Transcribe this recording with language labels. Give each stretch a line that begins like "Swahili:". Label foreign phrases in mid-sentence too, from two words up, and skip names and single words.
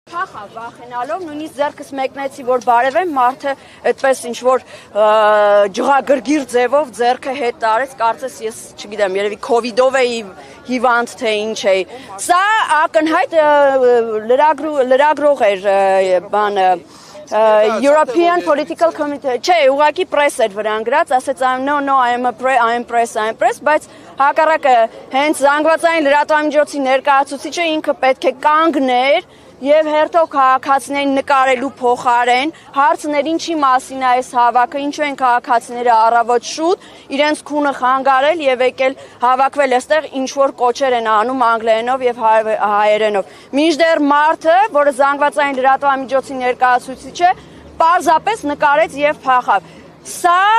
Armenian: Փախա վախենալով նույնիսկ ձեռքս մեկնեցի որ բարևեմ մարդը այդպես ինչ որ ջղագրգիռ ձևով ձեռքը հետ տարեց կարծես ես չգիտեմ երևի կովիդով էի հիվանդ թե ինչ էի սա ակնհայտ լրագրող էր բանը European Political Committee չէ ուղղակի press էր վրան գրած ասեց
English: no I am press
Armenian: բայց հակառակը հենց զանգվածային լրատվամիջոցի ներկայացուցիչը ինքը պետք է կանգներ Եվ հերթով քաղաքացիներին նկարելու փոխարեն հարցներ ինչի մասին է այս հավաքը, ինչու են քաղաքացիները առավոտ շուտ իրենց քունը խանգարել եւ եկել հավաքվել այստեղ ինչ որ կոչեր են անում անգլերենով եւ հայերենով։ Մինչդեռ մարդը, որը զանգվածային լրատվամիջոցի ներկայացուցիչ է, պարզապես նկարեց եւ փախավ։ Սա